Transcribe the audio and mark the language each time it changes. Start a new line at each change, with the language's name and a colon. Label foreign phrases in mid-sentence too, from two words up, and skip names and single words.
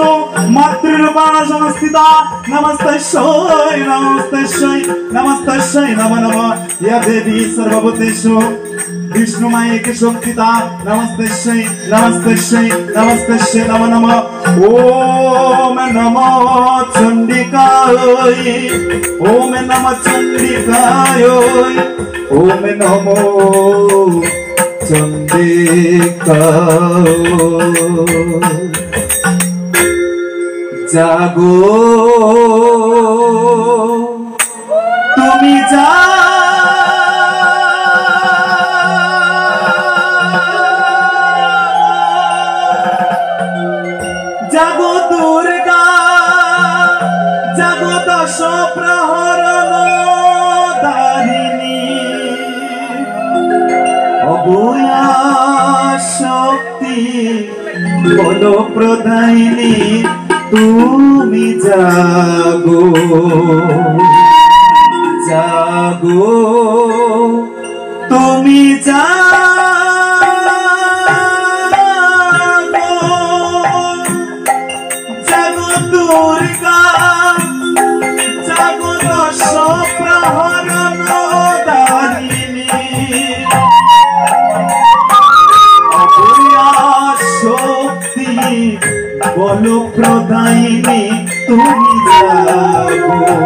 Sanskrit: मातृरूपेण संस्थिता नमस्तस्यै नमस्तस्यै नमस्तस्यै नमो नमः या देवी सर्वभूतेषु विष्णुमाये के शक्तिता नमस्तस्यै नमस्तस्यै नमस्तस्यै नमो नमः ओम नमो चंडिकाय ओम नमः चंडिकाय ओम नमो
Bangla: চণ্ডিকায় জাগো তুমি জাগো দুর্গা জাগো দশ প্রহরণ ধারিণী অভয়া শক্তি বল প্রদায়িনী তুমি জাগো জাগো তুমি দুর্গা জাগো দশ প্রহরণ ধারিণী অভয়া শক্তি বল প্রদায়িনী তুমি জাগো